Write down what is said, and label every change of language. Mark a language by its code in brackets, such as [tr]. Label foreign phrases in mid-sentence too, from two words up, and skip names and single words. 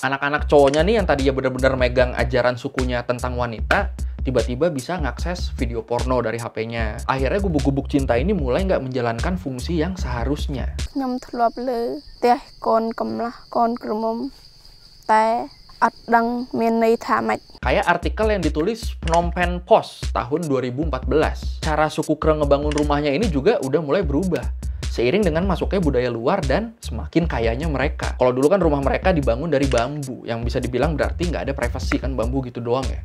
[id] Anak-anak cowoknya nih yang tadinya benar-benar megang ajaran sukunya tentang wanita, tiba-tiba bisa ngakses video porno dari HP-nya. Akhirnya gubuk-gubuk cinta ini mulai nggak menjalankan fungsi yang seharusnya. [km] អត់ដឹងមានន័យថាម៉េច [id] Kayak artikel yang ditulis Phnom Penh Post tahun 2014. Cara suku Kreng ngebangun rumahnya ini juga udah mulai berubah seiring dengan masuknya budaya luar dan semakin kayanya mereka. Kalau dulu kan rumah mereka dibangun dari bambu, yang bisa dibilang berarti nggak ada privasi kan, bambu gitu doang ya.